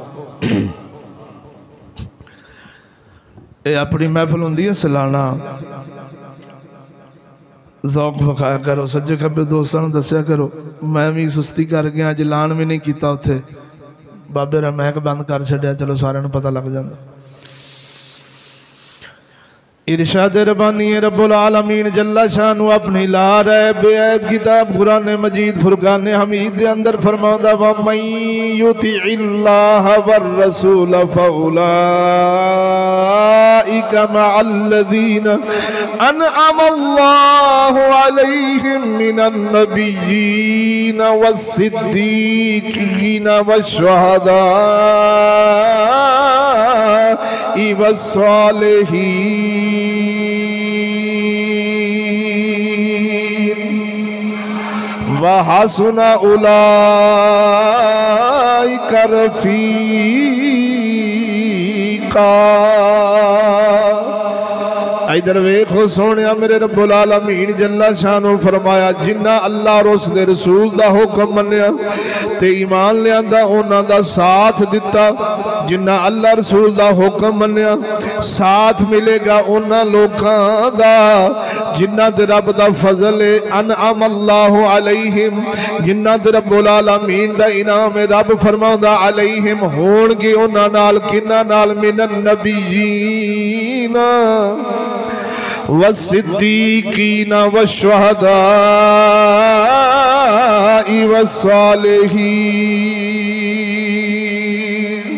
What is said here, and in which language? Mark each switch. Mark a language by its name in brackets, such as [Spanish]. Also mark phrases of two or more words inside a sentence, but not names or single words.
[Punjabi] یہ اپنی محفل ہوندی ہے سالانہ، ذوق وکھایا کرو، سجے کھبے دوستوں دسیا کرو. میں بھی سستی کر گیا، اج اعلان بھی نہیں کیا اوتھے، بابے را مہک بند کر چھڈیا، چلو ساریاں نوں پتا لگ جاتا. ارشاد ربانی [Arabic] رب العالمين جل شانه [Punjabi] اپنی لا رہے بےاب کتاب قرآن مجید فرقان حمید دے اندر فرماندا [Arabic] ومن يطع الله والرسول فأولئك مع الذين أنعم الله عليهم من النبيين والصديقين والشهداء والصالحين وحسن أولئك رفيقا. [Punjabi] ادھر ویکھو سوہنے میرے [Arabic] رب العالمين جل شانه [Punjabi] فرمایا، جنہاں اللہ اور اسدے رسول دا حکم منیا تے ایمان لیاندا انہاں دا ساتھ دتا، جنہاں اللہ رسول دا حکم منیا ساتھ ملے گا انہاں لوکاں دا جنہاں تے رب دا فضل ہے. [Arabic] أنعم الله عليهم, [Punjabi] جنہاں تے [Arabic] رب العالمين [Punjabi] دا انعام ہے، رب فرماندا علیہم ہونگے انہاں نال، کنہاں نال [Arabic] من النبيين والصديقين والشهداء والصالحين.